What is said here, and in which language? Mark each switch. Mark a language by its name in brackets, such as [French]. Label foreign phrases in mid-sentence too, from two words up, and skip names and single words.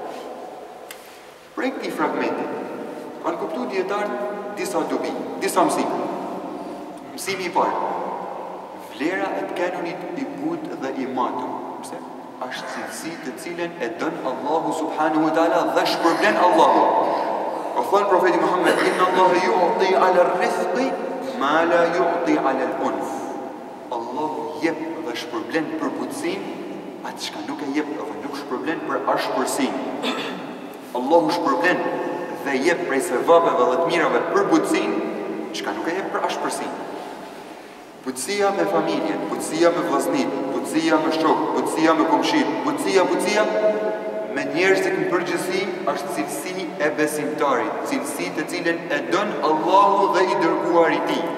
[Albanian] Prej këtij fragmenti kanë kuptuar dietarët disa dobi, disa mësime. Mësimi i parë: vlera e të kanonit i but dhe i matur. Pse? Është cilësi të cilën e don Allahu [Arabic] سبحانه وتعالى [Albanian] dhe shpërblen Allahu. Ka thënë profeti Muhammed: [Arabic] "إن الله يعطي على الرزق ما لا يعطي على العنف." [Albanian] Allahu jep dhe shpërblen për butësinë atë çka nuk e jep dhe nuk shpërblen për ashpërsinë. Allahu shpërblen dhe jep prej sevapeve dhe të mirave për butësinë çka nuk e jep për ashpërsinë. Butësia me familjen, butësia me vllaznin, butësia me shok, butësia me komshit, butësia me njerëzit në përgjithësi është cilësi e besimtarit, cilësi të cilën e don Allahu dhe i dërguari i tij.